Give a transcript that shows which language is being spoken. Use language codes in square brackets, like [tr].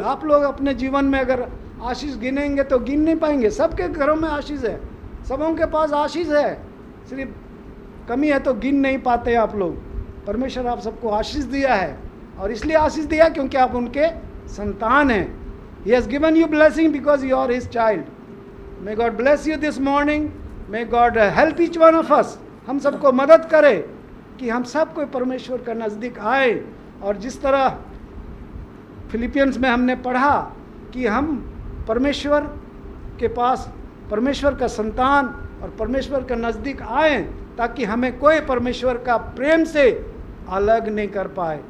[hi] आप लोग अपने जीवन में अगर आशीष गिनेंगे तो गिन नहीं पाएंगे। सबके घरों में आशीष है, सबों के पास आशीष है, सिर्फ कमी है तो गिन नहीं पाते आप लोग। परमेश्वर आप सबको आशीष दिया है, और इसलिए आशीष दिया क्योंकि आप उनके संतान हैं। [en] He has given you blessing because you are his child. May God bless you this morning. May God help each one of us. [hi] हम सबको मदद करे कि हम सब कोई परमेश्वर का नज़दीक आए। और जिस तरह फिलिपियंस में हमने पढ़ा कि हम परमेश्वर के पास, परमेश्वर का संतान और परमेश्वर का नज़दीक आए, ताकि हमें कोई परमेश्वर का प्रेम से अलग नहीं कर पाए।